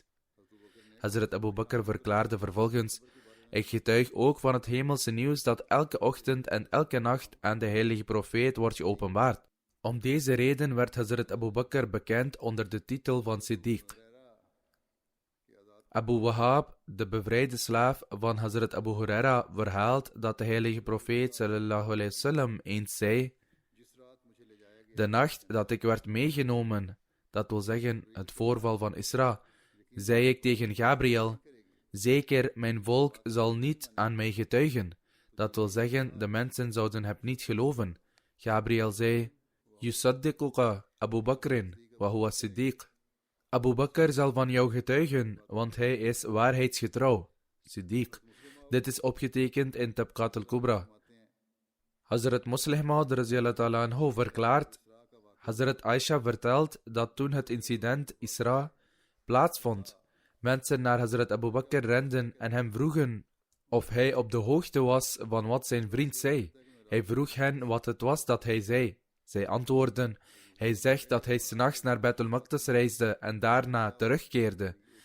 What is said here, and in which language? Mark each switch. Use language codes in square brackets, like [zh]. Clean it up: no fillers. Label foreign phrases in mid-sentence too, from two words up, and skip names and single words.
[nl] Hazrat Abu Bakr verklaarde vervolgens: ik getuig ook van het hemelse nieuws dat elke ochtend en elke nacht aan de heilige profeet wordt geopenbaard. Om deze reden werd Hazrat Abu Bakr bekend onder de titel van Siddiq. Abu Wahab, de bevrijde slaaf van Hazrat Abu Huraira, verhaalt dat de heilige profeet [ar] صلى الله عليه وسلم [nl] eens zei: de nacht dat ik werd meegenomen, dat wil zeggen het voorval van Isra, zei ik tegen Gabriel: zeker, mijn volk zal niet aan mij getuigen. Dat wil zeggen, de mensen zouden het niet geloven. Gabriel zei: [ar] يصدقك أبو بكر وهو صديق. [nl] Abu Bakr zal van jou getuigen, want hij is waarheidsgetrouw. Siddiq. Dit is opgetekend in Tabqat al-Kubra. Hazrat Muslih Maud [ar] رضي الله عنه [nl] verklaart: Hazrat Aisha vertelt dat toen het incident Isra plaatsvond, mensen naar Hazrat Abu Bakr renden en hem vroegen of hij op de hoogte was van wat zijn vriend zei. Hij vroeg hen wat het was dat hij zei. Zij antwoordden: hij zegt dat hij 's nachts naar Baitul Maqdis reisde en daarna terugkeerde.